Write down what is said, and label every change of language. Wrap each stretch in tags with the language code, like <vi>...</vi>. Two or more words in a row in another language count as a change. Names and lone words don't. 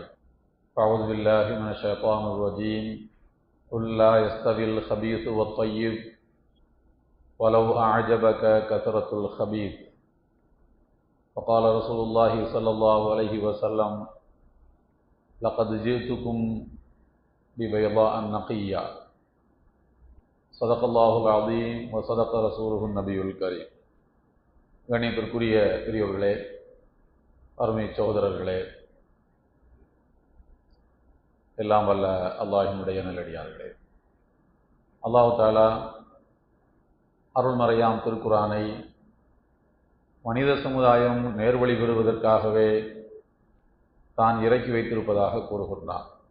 <ar>أعوذ بالله من الشيطان الرجيم. قل لا يستوي الخبيث والطيب ولو أعجبك كثرة الخبيث. فقال رسول الله صلى الله عليه وسلم: لقد جئتكم ببيضاء نقية. صدق الله العظيم وصدق رسوله النبي الكريم.</ar> <ta>கண்ணியத்திற்குரிய பெரியவர்களே, அருமை சகோதரர்களே, எல்லாம் வல்ல அல்லாஹ்வினுடைய நல்லடியார்களே,</ta> <ar>الله تعالى</ar> <ta>அருள்மறையாம் திருக்குர்ஆனை மனித சமுதாயம் நேர்வழி பெறுவதற்காகவே தான் இறக்கி வைத்திருப்பதாக கூறுகின்றார்.</ta>